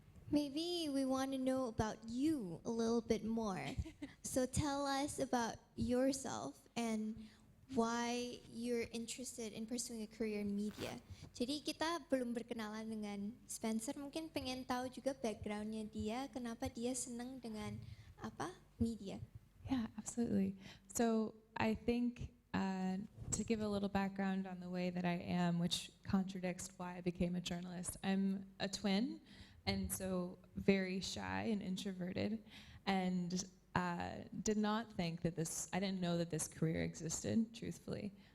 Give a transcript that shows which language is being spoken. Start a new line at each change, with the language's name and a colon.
English: Maybe we want to know about you a little bit more. So tell us about yourself and why you're interested in pursuing a career in media.
Indonesian: Jadi kita belum berkenalan dengan Spencer, mungkin pengen tahu juga backgroundnya dia, kenapa dia senang dengan media.
English: Yeah, absolutely. So I think to give a little background on the way that I am, which contradicts why I became a journalist. I'm a twin. And so very shy and introverted, and did not think that I didn't know that this career existed, truthfully.